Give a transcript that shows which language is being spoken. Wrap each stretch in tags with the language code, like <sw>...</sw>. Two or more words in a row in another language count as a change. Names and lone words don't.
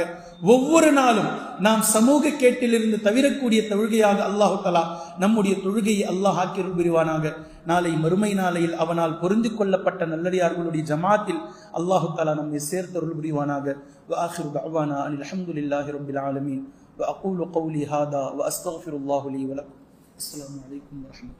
<ta>ஒவ்வொரு நாளும் நாம் சமூக கேட்டிலிருந்து தவிரக்கூடிய தொழுகையாக அல்லாஹ் தஆலா நம்முடைய தொழுகையை அல்லாஹ் ஆக்கிரம் புரிவானாக. நாளை மறுமை நாளையில் அவனால் பொருந்தி கொள்ளப்பட்ட நல்லடியார்களுடைய ஜமாத்தில் அல்லாஹ் தஆலா நம்மை சேர்த்தருள் புரிவானாக.</ta> <ar>وآخر دعوانا أن الحمد لله رب العالمين. وأقول قولي هذا وأستغفر الله لي ولكم. السلام عليكم ورحمة الله.</ar>